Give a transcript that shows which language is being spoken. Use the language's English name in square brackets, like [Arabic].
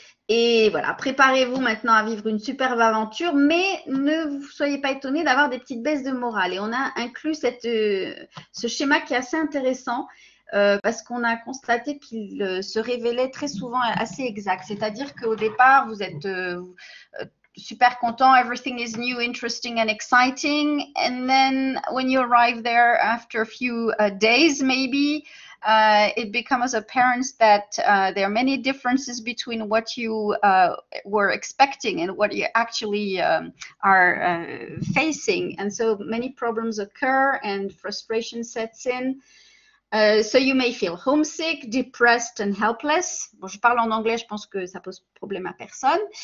[French] Et voilà, préparez-vous maintenant à vivre une superbe aventure, mais ne vous soyez pas étonnés d'avoir des petites baisses de morale. Et on a inclus ce schéma qui est assez intéressant parce qu'on a constaté qu'il se révélait très souvent assez exact. C'est-à-dire qu'au départ, vous êtes super content, [English] everything is new, interesting and exciting. And then when you arrive there after a few days, maybe, it becomes apparent that there are many differences between what you were expecting and what you actually are facing. And so many problems occur and frustration sets in. So you may feel homesick, depressed and helpless. [French] Bon, je parle en anglais, je pense que ça pose problème à personne.